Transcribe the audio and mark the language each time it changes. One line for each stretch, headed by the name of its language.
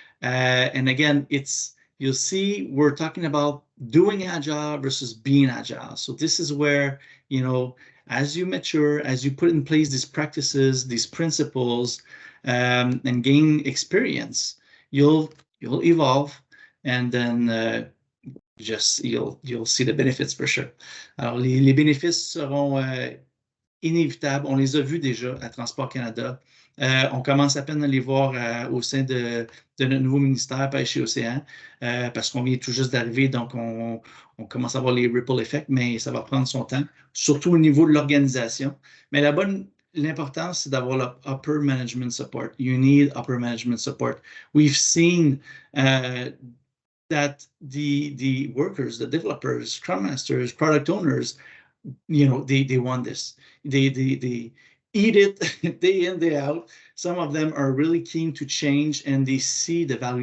English: And again, you'll see we're talking about doing Agile versus being Agile. So this is where, as you mature, as you put in place these practices, these principles, and gain experience, you'll evolve, and then you'll see the benefits for sure.
French: Alors, les bénéfices seront inévitables. On les a vus déjà à Transport Canada. On commence à peine à les voir au sein de notre nouveau ministère Pêche et Océan, parce qu'on vient tout juste d'arriver, donc on commence à voir les
English: ripple effects,
French: mais ça va prendre son temps, surtout au niveau de l'organisation. Mais l'important, c'est d'avoir le
English: upper management support. You need upper management support. We've seen that the workers, the developers, Scrum Masters, product owners, they want this. They eat it day in, day out. Some of them are really keen to change, and they see the value.